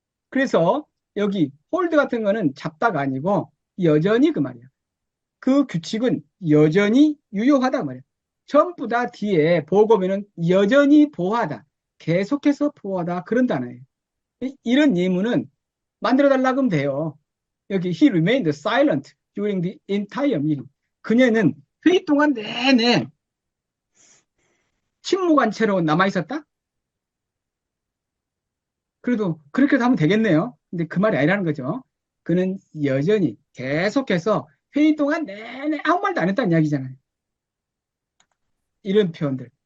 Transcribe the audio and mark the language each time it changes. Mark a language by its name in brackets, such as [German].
[Korean] 그래서 여기 hold 같은 거는 잡다가 아니고 여전히 그 말이에요. 그 규칙은 여전히 유효하다 말이에요. 전부 다 뒤에 보고면은 여전히 보호하다, 계속해서 보호하다 그런 단어예요. 이런 예문은 만들어 달라고 하면 돼요. 여기 [English] he remained silent during the entire meeting. [Korean] 그녀는 회의 동안 내내 침묵한 채로 남아 있었다. 그래도 그렇게도 하면 되겠네요. 근데 그 말이 아니라는 거죠. 그는 여전히 계속해서 회의 동안 내내 아무 말도 안 했다는 이야기잖아요. 이런 표현들.